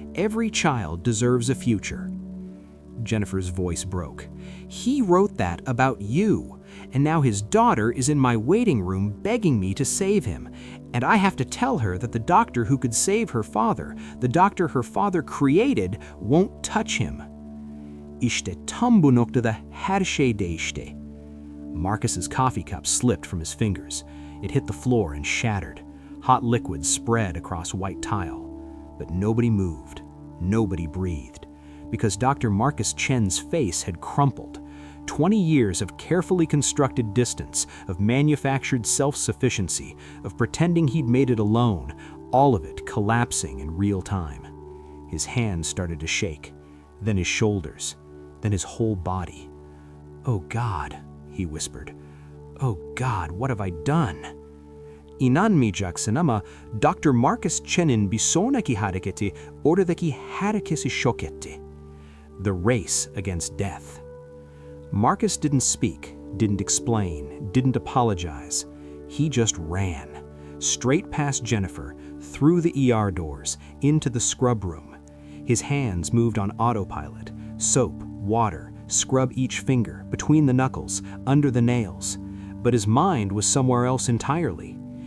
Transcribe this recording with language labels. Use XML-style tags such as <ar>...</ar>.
<en>Every child deserves a future." Jennifer's voice broke. "He wrote that about you, and now his daughter is in my waiting room begging me to save him, and I have to tell her that the doctor who could save her father, the doctor her father created, won't touch him."</en> <tr>"İşte tam bu noktada her şey değişti."</tr> <en>Marcus's coffee cup slipped from his fingers. It hit the floor and shattered. Hot liquid spread across white tile. But nobody moved. Nobody breathed. Because Dr. Marcus Chen's face had crumpled. 20 years of carefully constructed distance, of manufactured self-sufficiency, of pretending he'd made it alone, all of it collapsing in real time. His hands started to shake, then his shoulders, then his whole body. "Oh God," he whispered. "Oh God, what have I done?"</en> <tr>"İnanmayacaksın ama Dr. Marcus Chen'in bir sonraki hareketi oradaki herkesi şok etti."</tr> <en>The race against death. Marcus didn't speak, didn't explain, didn't apologize. He just ran. Straight past Jennifer, through the ER doors, into the scrub room. His hands moved on autopilot. Soap, water, scrub each finger, between the knuckles, under the nails. But his mind was somewhere else entirely.</en>